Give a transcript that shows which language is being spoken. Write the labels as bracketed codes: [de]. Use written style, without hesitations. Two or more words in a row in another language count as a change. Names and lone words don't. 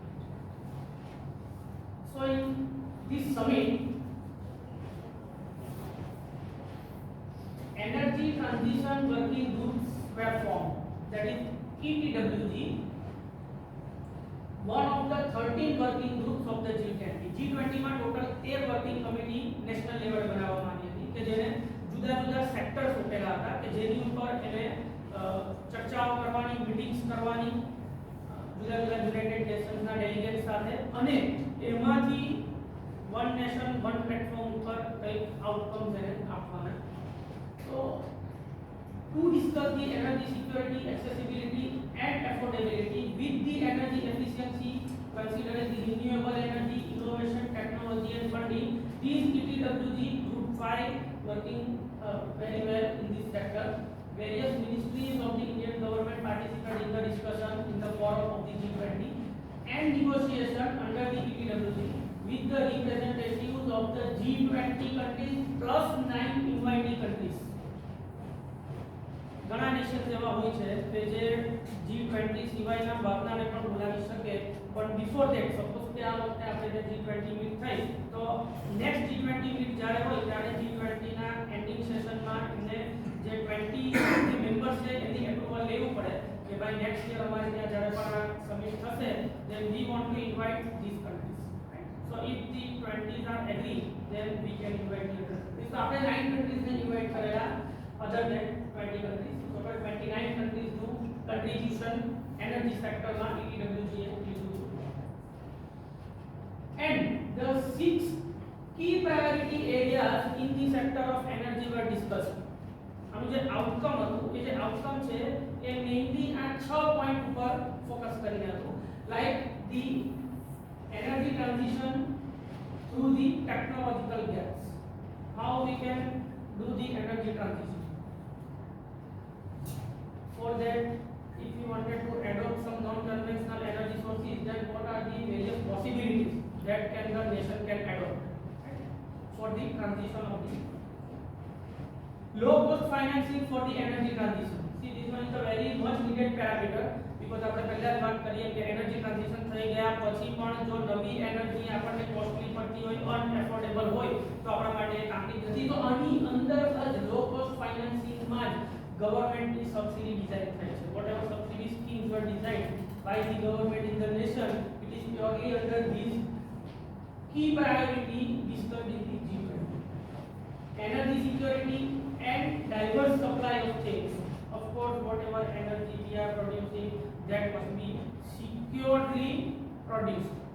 [en] So in this summit, energy transition working groups were formed, that is ETWG, one of the 13 working groups of the G20. [gu] G20 માં ટોટલ 13 [en] working committee national level [gu] બનાવવામાં આવી હતી કે જેને જુદા જુદા સેક્ટર સોંપેલા હતા કે જેની ઉપર એને ચર્ચાઓ કરવાની, મીટિંગ્સ કરવાની જુદા જુદા યુનાઇટેડ નેશન્સના ડેલિગેટ સાથે અને એમાંથી [en] one nation one platform [gu] ઉપર કંઈક આઉટકમ્સ એને આપવાના. [en] So to discuss the energy security, accessibility and affordability with the energy efficiency, considering the renewable energy, innovation, technology and funding, these ETWG Group 5 working very well in this sector. Various ministries of the Indian government participate in the discussion in the forum of the G20 and negotiation under the ETWG with the representatives of the G20 countries plus 9 invitee countries. [gu] ઘણા નેશન્સ એવા હોય છે કે જે G20 સિવાયના બહારનાને પણ બોલાવી શકે, પણ [en] before that suppose [gu] કે આ વખતે આપણે જે G20 મીટ થઈ તો નેક્સ્ટ G20 મીટ જ્યારે હોય ત્યારે G20 ના [en] ending session માં [gu] એમને જે 20 જે મેમ્બર્સ છે એની એપ્રુવલ લેવું પડે કે ભાઈ [en] next year [gu] અમારે ત્યાં જ્યારે પણ આ સમિટ થશે [en] then we want to invite these countries, right? So if the 20s are agree then we can invite the others. [gu] So આપણે 9 countries ને ઇન્વાઇટ કરેલા [en] other than 20 countries. Total 29 countries do contribution energy sector [gu] માં ETWG એ લીધું. [en] And the 6 key priority areas in the sector of energy were discussed. [gu] આનું જે આઉટકમ હતું એ જે આઉટકમ છે એ મેઇનલી આ 6 પોઈન્ટ ઉપર ફોકસ કરીને હતું, [en] like the energy transition through the technological gaps, how we can do the energy transition. For that, if you wanted to adopt some non-conventional energy sources, then what are the various possibilities that the nation can adopt, right, for the transition of the low-cost financing for the energy transition. See, this one is a very much needed parameter because [gu] આપણે પહેલા જ વાત કરીએ કે [en] energy transition [gu] થઈ ગયા પછી પણ જો નવી એનર્જી આપણને કોસ્ટલી પડતી હોય, અનએફોર્ડેબલ હોય તો આપણા માટે એ કામની નથી. તો આની અંદર જ [en] low cost financing માં [gu] જ [en] government ની subsidy design [gu] થાય છે. [en] whatever subsidy schemes were designed by the government in the nation, it is purely under these key priority discussed in the G20. Energy security and diverse supply of things. Of course, whatever energy we are producing, that must be securely produced.